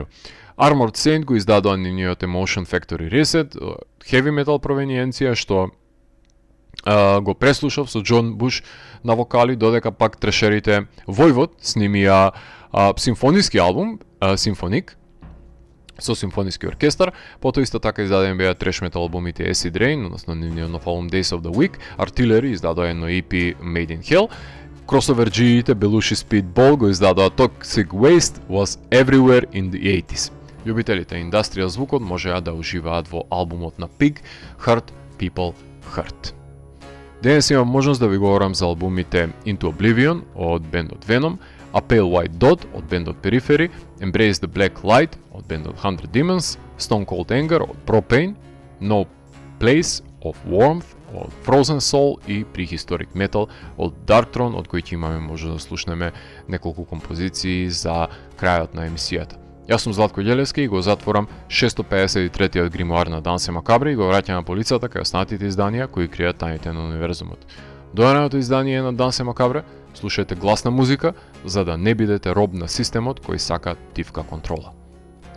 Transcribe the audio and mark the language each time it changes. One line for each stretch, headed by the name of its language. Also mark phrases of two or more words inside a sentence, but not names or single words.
Macedonian: Armored Saint го издадува нивниот Emotion Factory Reset,
English: heavy metal
Macedonian: провениенција што го преслушав со Џон Буш на вокали, додека пак трешерите Војвод снимија симфониски албум, Симфоник, со симфониски оркестар, потоа исто така издадени беа треш метал албумите Acid Rain, односно нивниот нов албум Days of the Week, Artillery издадоа едно EP Made in Hell, Crossover G-ите Belushi Speedball го издадоа Toxic Waste Was Everywhere in the 80s. Љубителите индустрија звукот можеа да уживаат во албумот на Pig, Hurt People Hurt. Денес имам можност да ви говорам за албумите Into Oblivion од бендот Venom, A Pale White Dot од бендот Periphery, Embrace the Black Light од бендот 100 Demons, Stone Cold Anger од Propane, No Place of Warmth од Frozen Soul и Prehistoric Metal од Darkthrone, од кои ќе имаме можност да слушнеме неколку композиции за крајот на емисијата. Јас сум Златко Ѓелевски и го затворам 653-тиот гримуар на Дансе Макабре и го враќам на полицата кај останатите изданија кои кријат тајните на универзумот. До наредното издание на Дансе Макабре, слушајте гласна музика за да не бидете роб на системот кој сака тивка контрола.